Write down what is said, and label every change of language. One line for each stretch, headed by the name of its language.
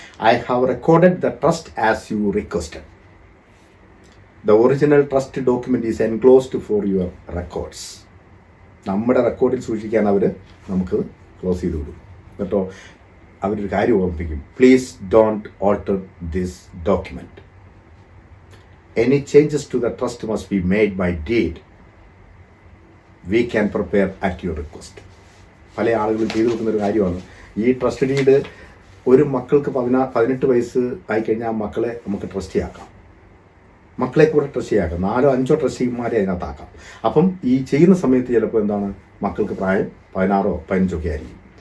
English: I have recorded the trust as you requested. The original trust document is enclosed for your records.
Malayalam: നമ്മുടെ റെക്കോർഡിൽ സൂക്ഷിക്കാൻ അവർ നമുക്ക് close ചെയ്ത് വിടും കേട്ടോ. അവരൊരു കാര്യം ഓർമ്മിപ്പിക്കും,
English: Please don't alter this document. Any changes to the trust must be made by deed. We can prepare at your request.
Malayalam: പല ആളുകളും ചെയ്തു വെക്കുന്നൊരു കാര്യമാണ് ഈ ട്രസ്റ്റ് ഡീഡ്. ഒരു മക്കൾക്ക് 18 വയസ്സ് ആയിക്കഴിഞ്ഞാൽ ആ മക്കളെ നമുക്ക് ട്രസ്റ്റ് ചെയ്യാക്കാം, മക്കളെ കൂടെ ട്രസ്റ്റ് ചെയ്യാക്കാം, 4-5 ട്രസ്റ്റിമാരെ അതിനകത്താക്കാം. അപ്പം ഈ ചെയ്യുന്ന സമയത്ത് ചിലപ്പോൾ എന്താണ്, മക്കൾക്ക് പ്രായം 16 or 15 ആയിരിക്കും.